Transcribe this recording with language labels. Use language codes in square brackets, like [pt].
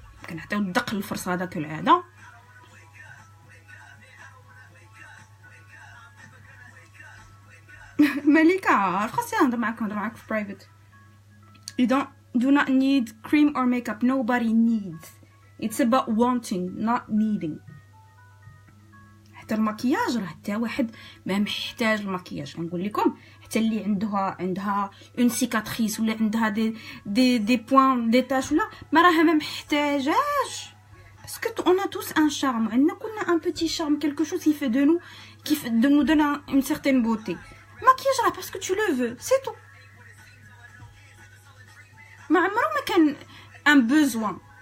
[ar] كنعطيو الدق للفرصه هذا كالعاده. ملكه خاصني نهضر معاك في برايفت. [en] You do not need cream or makeup. Nobody needs. It's about wanting not needing. [ar] حتى المكياج راه حتى واحد ما محتاج المكياج. غنقول لكم حتى اللي عندها اون سيكاتريس ولا عندها دي بوين دي تاش ولا ما راها ما محتاجاش. [fr] باسكو on a tous un charme. [ar] عندنا كلنا [fr] un petit charme, quelque chose qui fait de nous donne une certaine beauté. [ar] مكياج راه باسكو [fr] tu le veux, c'est tout. [ar] ما عمره ما كان [fr] un besoin.